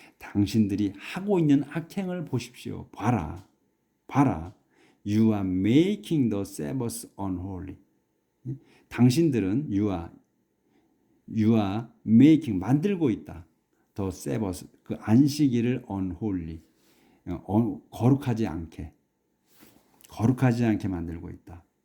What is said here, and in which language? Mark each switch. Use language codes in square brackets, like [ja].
[ko] 당신들이 하고 있는 악행을 보십시오. 봐라. [en] You are making the Sabbath unholy. [ko] 당신들은 [en] you are making [ko] 만들고 있다. [en] The Sabbath [ko] 그 안식일을 unholy 거룩하지 않게 만들고 있다.